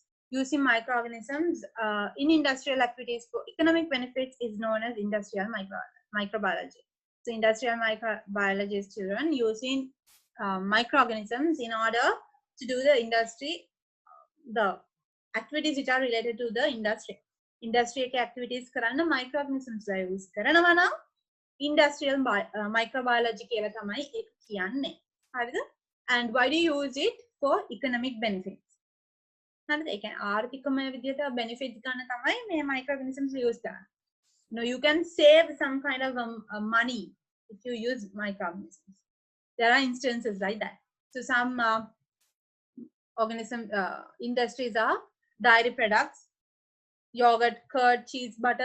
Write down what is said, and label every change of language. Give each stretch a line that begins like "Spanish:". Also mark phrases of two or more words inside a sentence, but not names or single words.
English: Using microorganisms in industrial activities for economic benefits is known as industrial microbiology. So industrial microbiology children using microorganisms in order to do the activities which are related to the industry. Industrial activities
Sinhala: කරන්න
English: microorganisms use
Sinhala: කරනවා නම්
English: industrial microbiology
Sinhala: කියලා තමයි ඒක කියන්නේ. හරිද?
English: And why do you use it for economic benefits?
Sinhala: හරිද? ඒ කියන්නේ ආර්ථිකමය විදිහට benefits ගන්න තමයි මේ
English: microorganisms use
Sinhala: කරන්නේ.
English: You can save some kind of money if you use microorganisms. There are instances like that. So some industries are dairy products, yogurt, curd, cheese, butter.